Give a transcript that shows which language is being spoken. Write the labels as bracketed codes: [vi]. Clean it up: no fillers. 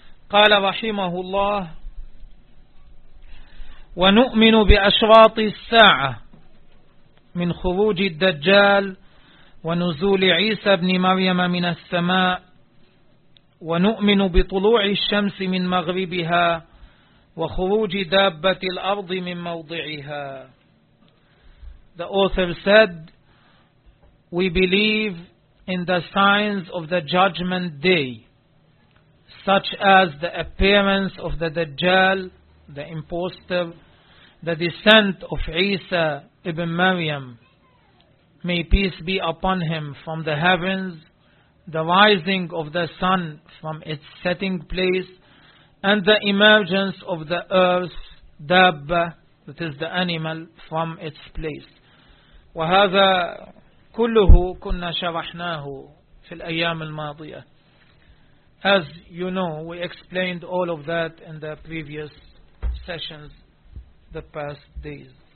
[ar] قال رحمه الله ونؤمن بأشراط الساعة من خروج الدجال ونزول عيسى بن مريم من السماء, ونؤمن بطلوع الشمس من مغربها وخروج دابة الأرض من موضعها. [en] The author said, we believe in the signs of the judgment day, such as the appearance of the Dajjal, the imposter, the descent of Isa ibn Maryam, may peace be upon him, from the heavens, the rising of the sun from its setting place, and the emergence of the earth, dabba, that is the animal, from its place. [ar] وهذا كله كنا شرحناه في الأيام الماضية. [en] As you know, we explained all of that in the previous sessions, the past days.